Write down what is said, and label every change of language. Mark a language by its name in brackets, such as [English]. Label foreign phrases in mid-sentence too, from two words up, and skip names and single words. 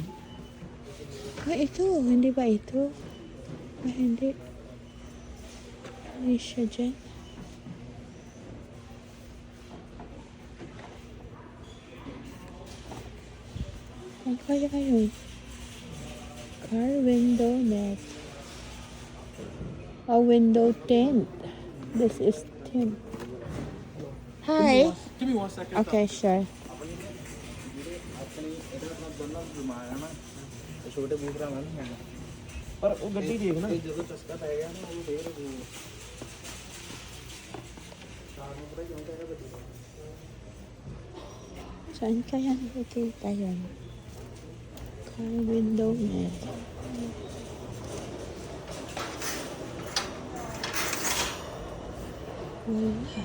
[Filipino] Ay, ito. Hindi ba ito? Ay, hindi. Hindi siya dyan. Saan kaya yun? [English] Car window net. A window tint. This is tint. Hi. Give me 1 second. Okay, sure. [Punjabi] छोटे बूट रहा है पर वो गड्डी देख ना जो चस्का पै गया ना वो देख वो [Filipino] Saan kaya nakikita yun? [English] Car window net. [Filipino] Wala.